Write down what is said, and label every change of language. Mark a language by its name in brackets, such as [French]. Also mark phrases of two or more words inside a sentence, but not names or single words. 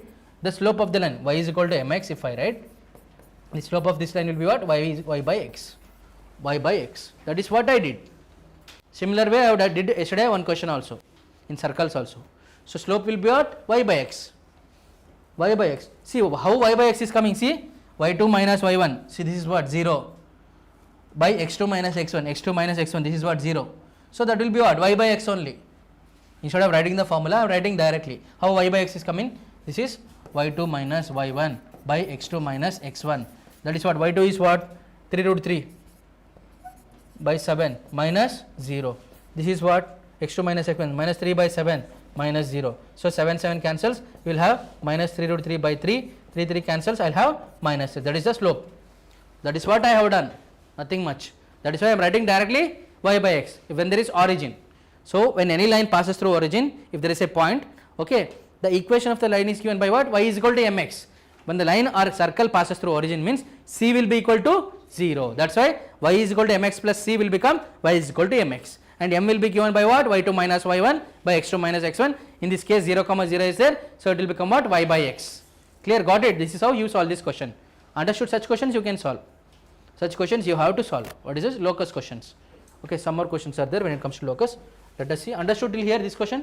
[English] The slope of the line y is equal to mx if I write. The slope of this line will be what? Y is y by x. Y by x. That is what I did. Similar way I did yesterday one question also. In circles also. So slope will be what? Y by x. Y by x. See how y by x is coming. See y2 minus y1. See this is what? 0. By x2 minus x1. x2 minus x1. This is what? 0. So that will be what? Y by x only. Instead of writing the formula, I am writing directly. How y by x is coming? This is y2 minus y1 by x2 minus x1. That is what? Y2 is what? 3 root 3 by 7 minus 0. This is what? x2 minus x1 minus 3 by 7 minus 0. So 7 cancels. You will have minus 3 root 3 by 3. 3 cancels. I will have minus 3. That is the slope. That is what I have done. Nothing much. That is why I am writing directly y by x when there is origin. So when any line passes through origin, if there is a point, okay, the equation of the line is given by what? Y is equal to mx. When the line or circle passes through origin means C will be equal to 0. That's why y is equal to mx plus C will become y is equal to mx. And m will be given by what? Y2 minus y1 by x2 minus x1. In this case 0 comma 0 is there. So it will become what? Y by x. Clear? Got it? This is how you solve this question. Understood? Such questions you can solve. Such questions you have to solve. What is this? Locus questions. Okay, some more questions are there when it comes to locus. Let us see. Understood till here this question?